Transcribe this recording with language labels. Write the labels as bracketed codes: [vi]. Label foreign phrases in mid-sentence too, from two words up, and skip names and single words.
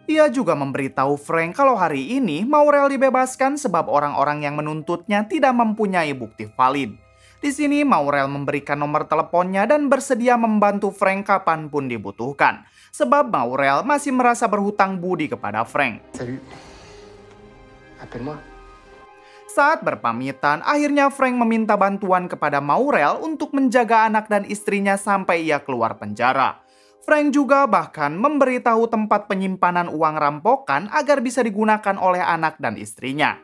[id] Ia juga memberitahu Frank kalau hari ini Maurel dibebaskan sebab orang-orang yang menuntutnya tidak mempunyai bukti valid. Di sini Maurel memberikan nomor teleponnya dan bersedia membantu Frank kapanpun dibutuhkan. Sebab Maurel masih merasa berhutang budi kepada Frank. [fr] Salut. Appelle-moi. [id] Saat berpamitan, akhirnya Frank meminta bantuan kepada Maurel untuk menjaga anak dan istrinya sampai ia keluar penjara. Frank juga bahkan memberitahu tempat penyimpanan uang rampokan agar bisa digunakan oleh anak dan istrinya.